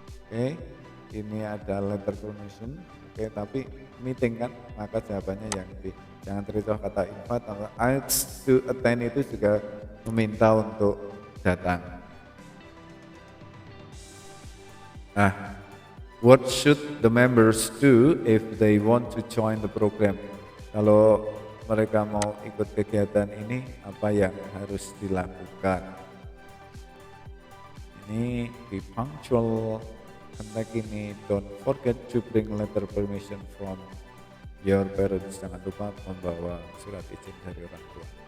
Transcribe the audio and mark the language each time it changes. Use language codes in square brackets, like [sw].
[id] Oke. Ini ada letter permission, oke, tapi meeting kan, maka jawabannya yang B. Jangan terkecoh kata invite atau ask to attend itu juga meminta untuk datang. [en] Nah, what should the members do if they want to join the program? [id] Kalau mereka mau ikut kegiatan ini, apa yang harus dilakukan? [en] Ini be punctual. [id] Kontak ini, [en] don't forget to bring letter permission from your parents. [id] Jangan lupa membawa surat izin dari orang tua.